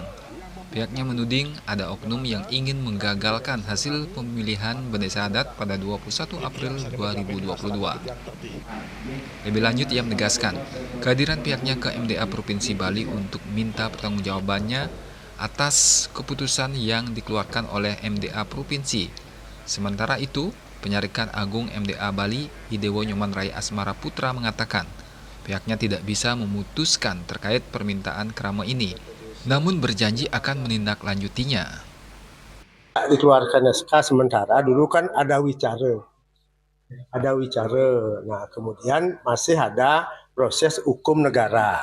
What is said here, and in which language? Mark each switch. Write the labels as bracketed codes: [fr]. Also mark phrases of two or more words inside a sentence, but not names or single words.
[id] Pihaknya menuding ada oknum yang ingin menggagalkan hasil pemilihan desa adat pada 21 April 2022. Lebih lanjut, ia menegaskan kehadiran pihaknya ke MDA Provinsi Bali untuk minta pertanggungjawabannya atas keputusan yang dikeluarkan oleh MDA Provinsi. Sementara itu, Penyarikan Agung MDA Bali, Idewo Nyoman Rai Asmara Putra mengatakan pihaknya tidak bisa memutuskan terkait permintaan kerama ini, namun berjanji akan menindaklanjutinya. Dikeluarkan SK sementara, dulu kan ada wicara. Nah, kemudian masih ada proses hukum negara.